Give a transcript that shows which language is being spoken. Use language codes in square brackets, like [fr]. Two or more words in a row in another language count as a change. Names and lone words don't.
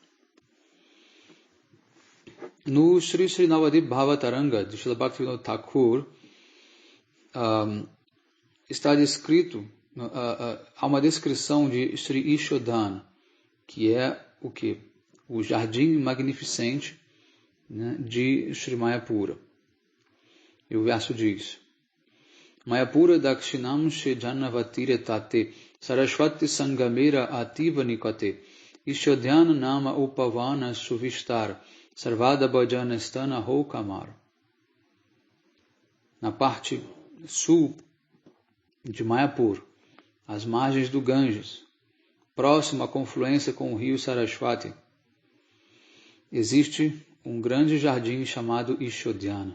[pt] No Sri Sri Navadip Bhavataranga de Srila Bhaktivinoda Thakur, está descrito, há uma descrição de Sri Ishodhan, que é o quê? O jardim magnificente, né, de Sri Mayapura. E o verso diz: [bn] মায়াপুর দক্ষিণাংশে জাহ্নবীর তটে সরস্বতী সঙ্গমের অতি নিকটে ঈশোদ্যান নাম উপবন সুবিস্তার সর্বদা ভজন স্থান হয় আমার. [pt] Na parte sul de Mayapur, às margens do Ganges, próximo à confluência com o rio Saraswati, existe um grande jardim chamado Ishodhana.